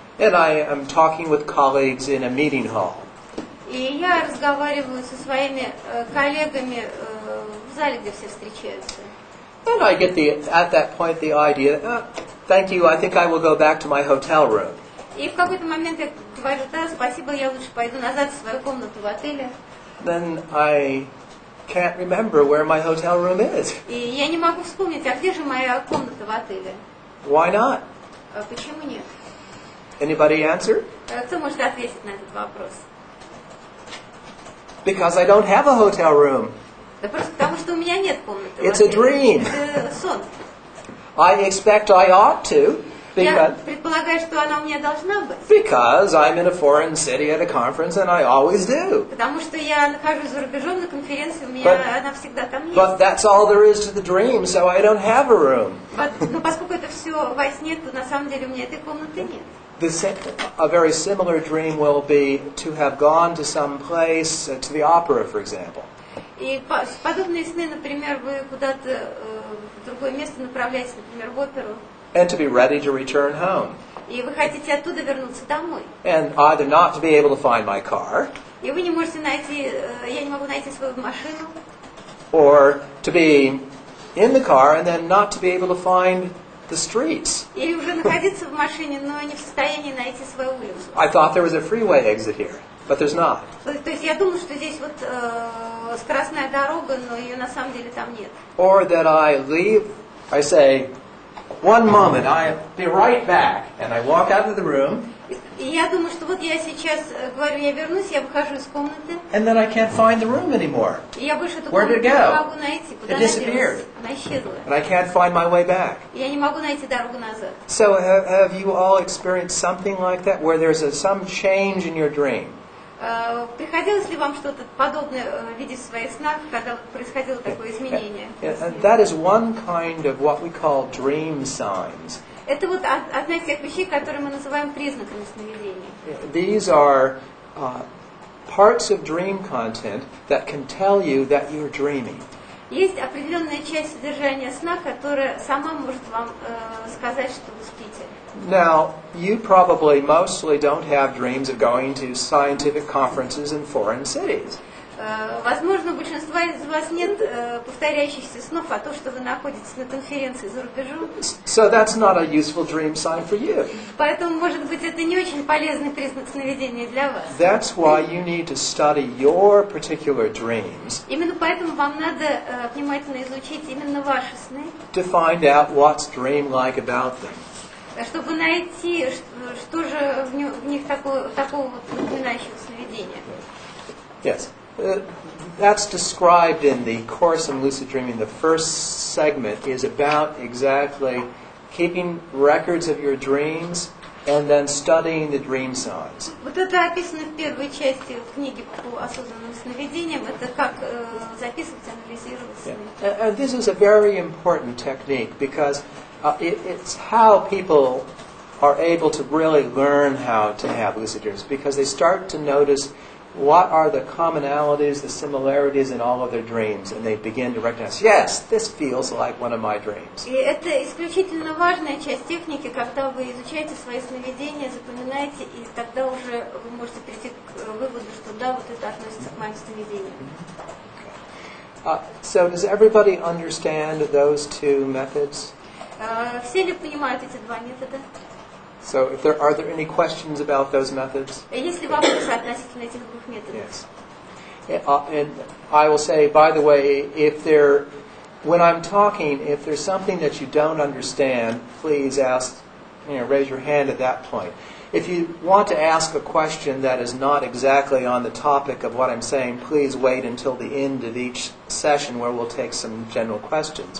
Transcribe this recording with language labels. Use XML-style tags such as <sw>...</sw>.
<en>And I am talking with colleagues in a meeting hall.</en> <ru>И я разговариваю со своими коллегами в зале, где все встречаются.</ru> <en>And I get at that point the idea, thank you, I think I will go back to my hotel room.</en> <ru>И в какой-то момент я говорю, да, спасибо, я лучше пойду назад в свою комнату в отеле.</ru> <en>Then I can't remember where my hotel room is.</en> <ru>И я не могу вспомнить, а где же моя комната в отеле?</ru> <en>Why not?</en> <ru>Почему нет?</ru> <en>Anybody answer?</en> <ru>Кто может ответить на этот вопрос?</ru> <en>Because I don't have a hotel room.</en> <ru>Да просто потому, что у меня нет комнаты.</ru> <en>It's a dream.</en> <ru>Это сон.</ru> <en>I expect I ought to.</en> <ru>Я предполагаю, что она у меня должна быть.</ru> <en>Because I'm in a foreign city at a conference and I always do.</en> <ru>Потому что я нахожусь за рубежом на конференции, у меня она всегда там есть.</ru> <en>But that's all there is to the dream, so I don't have a room.</en> <ru>Но поскольку это все во сне, то на самом деле у меня этой комнаты нет.</ru> <en>A very similar dream will be to have gone to some place, to the opera, for example.</en> <ru>И подобные сны, например, вы куда-то в другое место направляетесь, например, в оперу.</ru> <en>And to be ready to return home.</en> <ru>И вы хотите оттуда вернуться домой.</ru> <en>And either not to be able to find my car.</en> <ru>И вы не можете найти, я не могу найти свою машину.</ru> <en>Or to be in the car and then not to be able to find the streets.</en> <ru>Или уже находиться в машине, но не в состоянии найти свою улицу.</ru> <en>I thought there was a freeway exit here, but there's not.</en> <ru>То есть я думаю, что здесь вот скоростная дорога, но ее на самом деле там нет.</ru> <en>Or that I leave, I say, one moment, I'll be right back. And I walk out of the room.</en> <ru>И я думаю, что вот я сейчас говорю, я вернусь, я выхожу из комнаты.</ru> <en>And then I can't find the room anymore.</en> <ru>И я больше эту</ru> <en>Where did</en> <ru>комнату</ru> <en>it</en> <ru>не</ru> <en>go?</en> <ru>могу найти. Куда</ru> <en>It</en> <ru>она</ru> <en>disappeared.</en> <ru>делась? Она исчезла.</ru> <en>And I can't find my way back.</en> <ru>Я не могу найти дорогу назад.</ru> <en>So have you all experienced something like that, where there's some change in your dream?</en> <ru>Приходилось ли вам что-то подобное видеть в своих снах, когда происходило такое изменение?</ru> <en>And that is one kind of what we call dream signs.</en> <ru>Это вот одна из тех вещей, которые мы называем признаками сновидения.</ru> <en>These are parts of dream content that can tell you that you're dreaming.</en> <ru>Есть определенная часть содержания сна, которая сама может вам сказать, что вы спите.</ru> <en>Now, you probably mostly don't have dreams of going to scientific conferences in foreign cities.</en> <ru>Возможно, у большинства из вас нет повторяющихся снов о том, что вы находитесь на конференции за рубежом.</ru> <en>So that's not a useful dream sign for you.</en> <ru>Поэтому, может быть, это не очень полезный признак сновидения для вас.</ru> <en>That's why you need to study your particular dreams.</en> <ru>Именно поэтому вам надо внимательно изучить именно ваши сны.</ru> <en>To find out what's dream-like about them.</en> <ru>Чтобы найти, что же в них такого вот напоминающего сновидения.</ru> <en>Yes. That's described in the Course in Lucid Dreaming. The first segment is about exactly keeping records of your dreams and then studying the dream signs.</en> <ru>Вот это описано в первой части книги по осознанным сновидениям. Это как записывать, анализировать сны.</ru> <en>And this is a very important technique because it's how people are able to really learn how to have lucid dreams, because they start to notice what are the commonalities, the similarities in all of their dreams, and they begin to recognize, yes, this feels like one of my dreams.</en> <ru>И это исключительно важная часть техники, когда вы изучаете свои сновидения, запоминаете, и тогда уже вы можете прийти к выводу, что да, вот это относится к моим сновидениям.</ru> <en>So does everybody understand those two methods?</en> <ru>Все ли понимают эти два метода?</ru> <en>So are there any questions about those methods?</en> <ru>Есть ли вопросы относительно этих двух методов?</ru> <en>Yes. And I will say, by the way, when I'm talking, if there's something that you don't understand, please raise your hand at that point. If you want to ask a question that is not exactly on the topic of what I'm saying, please wait until the end of each session where we'll take some general questions.</en>